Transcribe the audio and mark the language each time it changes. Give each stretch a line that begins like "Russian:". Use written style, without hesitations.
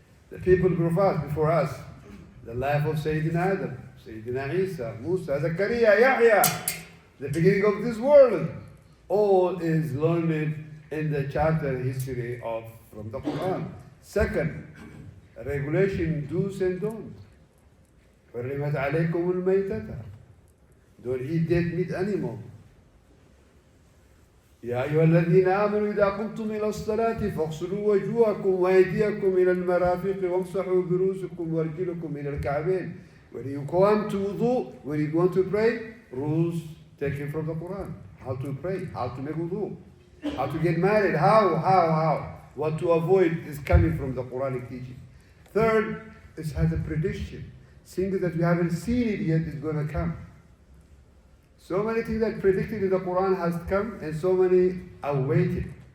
English: The people before us, the life of Sayyidina Adam, Sayyidina Isa, Musa, Zakaria, Yahya, the beginning of this world, all is learned in the chapter history from the Quran. Second, regulation, do's and don'ts.
Arabic: حرمت عليكم الميتة.
English: Don't eat dead meat animal.
Arabic: يا أيها الذين آمنوا إذا قمتم إلى الصلاة فاغسلوا وجوهكم وأيديكم إلى المرافق وامسحوا برؤوسكم وأرجلكم إلى الكعبين.
English: When you come to wudu, when you want to pray, rules taken from the Quran. How to pray, how to make wudu, how to get married, how. What to avoid is coming from the Quranic teaching. Third, it has a prediction. Things that we haven't seen it yet is going to come. So many things that predicted in the Quran has come, and so many are waiting.